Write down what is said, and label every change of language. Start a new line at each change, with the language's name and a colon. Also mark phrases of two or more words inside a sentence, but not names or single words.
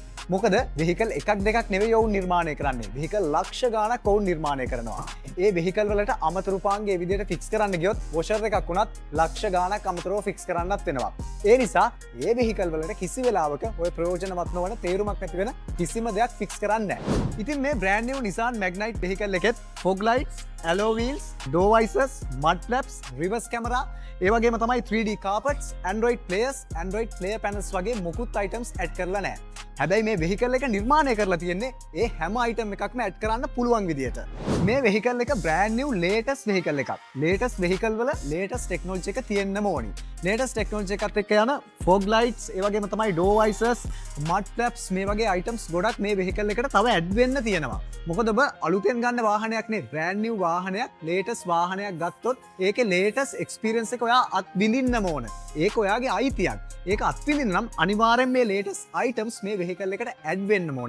Sinhala: මොකද vehicle එකක් දෙකක් නෙවෙයි ඔවුන් නිර්මාණය කරන්නේ. vehicle ලක්ෂ ගාණක් ඔවුන් නිර්මාණය කරනවා. ඒ vehicle වලට අමතර උපාංග ඒ විදිහට fix කරන්න ගියොත් washer එකක් වුණත් ලක්ෂ ගාණක් අමතරව fix කරන්නත් වෙනවා. ඒ නිසා ඒ vehicle වලට කිසි වෙලාවක ඔය ප්‍රයෝජනවත් නොවන තේරුමක් නැති වෙන කිසිම දෙයක් fix කරන්නේ නැහැ. ඉතින් මේ
English: brand new Nissan Magnite vehicle
Sinhala: එකෙත්
English: fog lights, alloy wheels, door visors, mud flaps, reverse camera,
Sinhala: ඒ වගේම තමයි
English: 3D carpets, Android players, Android player panels
Sinhala: වගේ මුකුත්
English: items add
Sinhala: කරලා නැහැ. හැබැයි මේ vehicle එක නිර්මාණය කරලා තියෙන්නේ ඒ හැම item එකක්ම add කරන්න පුළුවන් විදියට. මේ vehicle එක
English: brand new latest vehicle
Sinhala: එකක්.
English: latest vehicle
Sinhala: වල
English: latest technology
Sinhala: එක තියෙන්නම ඕනි.
English: latest technology
Sinhala: එකත් එක්ක යන
English: fog lights,
Sinhala: ඒ වගේම තමයි
English: door visors, mud flaps
Sinhala: මේ වගේ items ගොඩක් මේ vehicle එකට තව add වෙන්න තියෙනවා. මොකද ඔබ අලුතෙන් ගන්න වාහනයක් නේ,
English: brand new
Sinhala: වාහනයක්, latest වාහනයක් ගත්තොත් ඒකේ
English: latest experience
Sinhala: එක ඔයා අත්විඳින්නම ඕන. ඒක ඔයාගේ අයිතියක්. ඒක අත්විඳින්න නම් අනිවාර්යෙන් මේ
English: latest items
Sinhala: මේ vehicle එකට add වෙන්න ඕනි.